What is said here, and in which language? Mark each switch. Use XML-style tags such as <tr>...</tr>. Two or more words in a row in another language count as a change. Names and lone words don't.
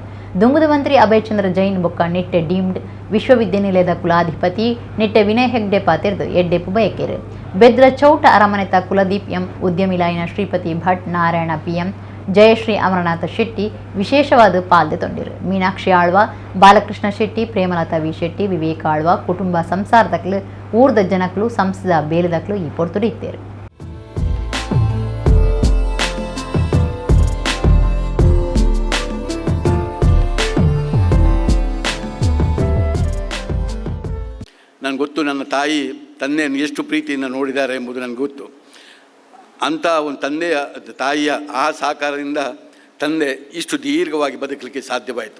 <tcy>ದುಂಬುದ ಮಂತ್ರಿ ಅಭಯ್ ಚಂದ್ರ ಜೈನ್ ಬೊಕ್ಕ ನಿಟ್ಟೆ ಡೀಮ್ಡ್ ವಿಶ್ವವಿದ್ಯಾನಿಲಯದ ಕುಲಾಧಿಪತಿ ನಿಟ್ಟೆ ವಿನಯ್ ಹೆಗ್ಡೆ ಪಾತಿರ್ದು ಎಡ್ಡೆಪ್ಪು ಬಯಕೇರು ಬೆದ್ರ ಚೌಟ ಅರಮನೆತ ಕುಲದೀಪ್ ಎಂ ಉದ್ಯಮಿಲಾಯಿನ ಶ್ರೀಪತಿ ಭಟ್ ನಾರಾಯಣ PM ಜಯಶ್ರೀ ಅಮರನಾಥ ಶೆಟ್ಟಿ ವಿಶೇಷವಾದ ಪಾಲ್ದೆ ತೊಂದಿರು ಮೀನಾಕ್ಷಿ ಆಳ್ವ ಬಾಲಕೃಷ್ಣ ಶೆಟ್ಟಿ ಪ್ರೇಮಲತಾ ವಿ ಶೆಟ್ಟಿ ವಿವೇಕ ಆಳ್ವ ಕುಟುಂಬ ಸಂಸಾರದಕ್ಲು ಊರ್ದ ಜನಕ್ಲು ಸಂಸ್ಥದ ಬೇಲದಕ್ಲು ಈ ಪೊರ್ತುಡು ಇತ್ತೇರು</tcy> <kn>ನನಗೆ ಗೊತ್ತು, ನನ್ನ ತಾಯಿ ತಂದೆಯನ್ನು ಎಷ್ಟು ಪ್ರೀತಿಯಿಂದ ನೋಡಿದ್ದಾರೆ ಎಂಬುದು ನನಗೆ ಗೊತ್ತು. ಅಂಥ ಒಂದು ತಾಯಿಯ ಆ ಸಹಕಾರದಿಂದ ತಂದೆ ಇಷ್ಟು ದೀರ್ಘವಾಗಿ ಬದುಕಲಿಕ್ಕೆ ಸಾಧ್ಯವಾಯಿತು.</kn>